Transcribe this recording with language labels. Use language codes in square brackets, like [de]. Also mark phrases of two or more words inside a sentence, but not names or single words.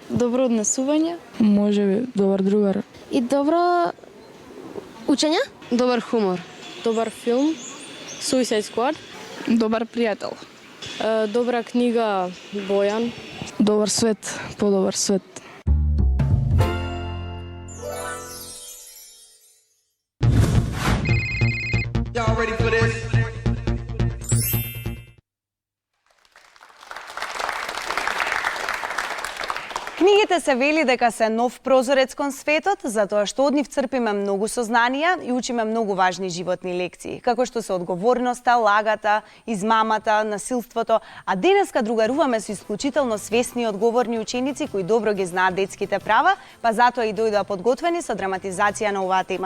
[mk] Добро однесување. Може би добар другар. И добро учење? Добар хумор. Добар филм? Suicide Squad? Добар пријател. Добра книга Бојан? Добар свет, подобар свет. [en] Y'all ready for this? [mk] Книгите се вели дека се нов прозорец кон светот, затоа што од нив црпиме многу сознанија и учиме многу важни животни лекции, како што се одговорноста, лагата, измамата, насилството, а денеска другаруваме со исклучително свесни и одговорни ученици кои добро ги знаат детските права, па затоа и дојдоа подготвени со драматизација на оваа тема.